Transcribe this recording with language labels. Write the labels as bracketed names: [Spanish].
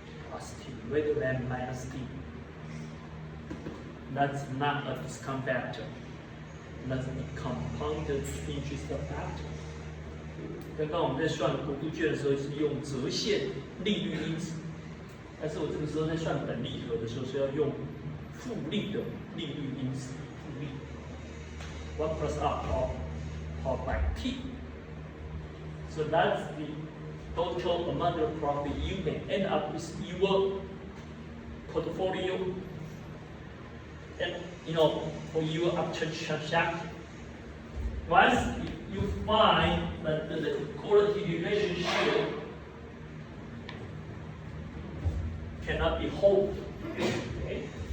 [English] Plus T rather than minus T. That's not a discount factor. That's a compounded interest factor. [Chinese] 刚刚我们在算国库券的时候是用折现利率因子，但是我这个时候在算本利和的时候是要用复利的利率因子，复利 [English] 1 plus R powered by T. So that's the total amount of profit you may end up with your portfolio, and for your option transaction. Once you find that the quality relationship cannot be held, okay?